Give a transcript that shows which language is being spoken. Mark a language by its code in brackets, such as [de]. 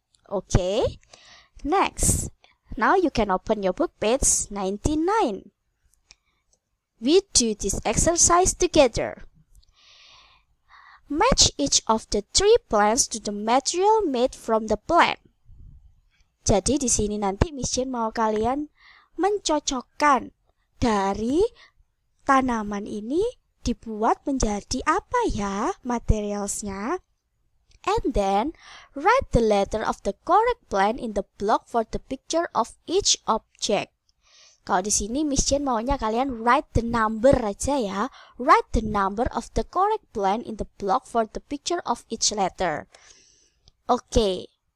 [en] Okay, next. Now you can open your book page 99. We do this exercise together. Match each of the three plants to the material made from the plant. [id] Jadi di sini nanti Miss Jane mau kalian mencocokkan dari tanaman ini dibuat menjadi apa ya materialsnya. [en] And then write the letter of the correct plant in the block for the picture of each object. [id] Kalau di sini Miss Jane maunya kalian [en] write the number [id] aja ya. [en] Write the number of the correct plant in the block for the picture of each letter. Okay.